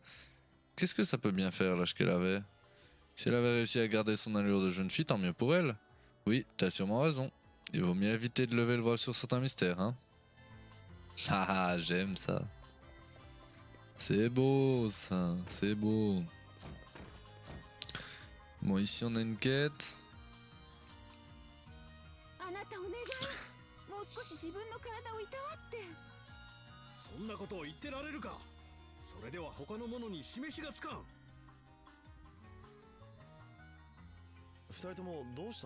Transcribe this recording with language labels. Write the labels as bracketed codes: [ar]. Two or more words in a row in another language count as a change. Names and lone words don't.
[fr] Qu'est-ce que ça peut bien faire, l'âge qu'elle avait? Si elle avait réussi à garder son allure de jeune fille, tant mieux pour elle. Oui, t'as sûrement raison. Il vaut mieux éviter de lever le voile sur certains mystères, hein. Ah, j'aime ça. C'est beau, ça. C'est beau. Bon, ici, on a une quête. [ja] あなたお願い、もう少し自分の体をいたわって。そんなことを言ってられるか。それでは他の者に示しがつかん。二人ともどうした？